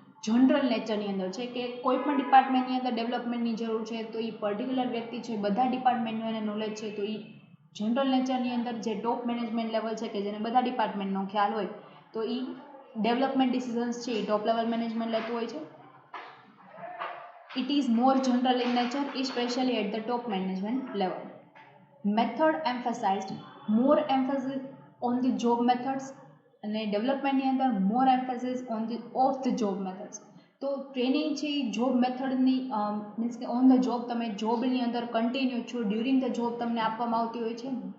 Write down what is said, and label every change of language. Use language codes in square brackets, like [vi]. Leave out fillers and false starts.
[gu] General નેચરની અંદર છે કે કોઈ પણ ડિપાર્ટમેન્ટની અંદર ડેવલપમેન્ટની જરૂર છે તો એ પર્ટિક્યુલર વ્યક્તિ છે બધા ડિપાર્ટમેન્ટનું એને નોલેજ છે તો એ જનરલ નેચરની અંદર જે ટોપ મેનેજમેન્ટ લેવલ છે કે જેને બધા ડિપાર્ટમેન્ટનો ખ્યાલ હોય તો એ ડેવલપમેન્ટ ડિસિઝન્સ છે એ ટોપ લેવલ મેનેજમેન્ટ લેતું હોય છે. [en] It is more general in nature, especially at the top management level. Method emphasized, more emphasis on the job methods [gu] અને ડેવલપમેન્ટની અંદર [en] More emphasis on the off the job methods. [gu] તો training છે એ job મેથડની means કે on the job તમે જોબની અંદર continue છો during the job તમને આપવામાં આવતી હોય છે.